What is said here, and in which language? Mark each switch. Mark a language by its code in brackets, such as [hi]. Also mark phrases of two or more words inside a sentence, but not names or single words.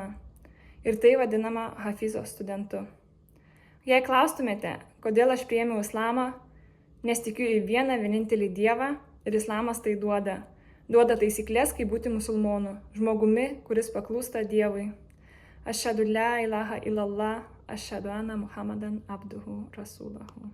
[lt] Ir tai vadinama Hafizo studentu. Jei klaustumėte, kodėl aš priėmiau islamą, nes tikiu į vieną vienintelį Dievą ir islamas tai duoda. Duoda taisyklės, kaip būti musulmonu, žmogumi, kuris paklūsta Dievui. [ar] أشهد لا إله إلا الله، أشهد أن محمدا عبده رسوله.